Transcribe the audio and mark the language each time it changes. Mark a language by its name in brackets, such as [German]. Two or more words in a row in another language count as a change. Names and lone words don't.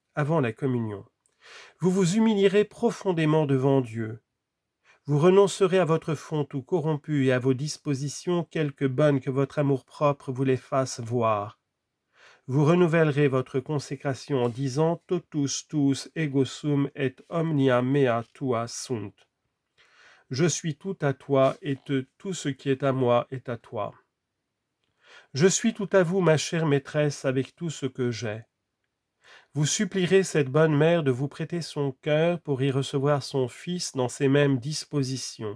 [French] Avant la communion. Vous vous humilierez profondément devant Dieu. Vous renoncerez à votre fond tout corrompu et à vos dispositions quelque bonnes que votre amour-propre vous les fasse voir. Vous renouvellerez votre consécration en disant « [Latin] Totus tuus ego sum et omnia mea tua sunt ». [French] Je suis tout à toi et tout ce qui est à moi est à toi. Je suis tout à vous, ma chère maîtresse, avec tout ce que j'ai. Vous supplierez cette bonne mère de vous prêter son cœur pour y recevoir son Fils dans ces mêmes dispositions.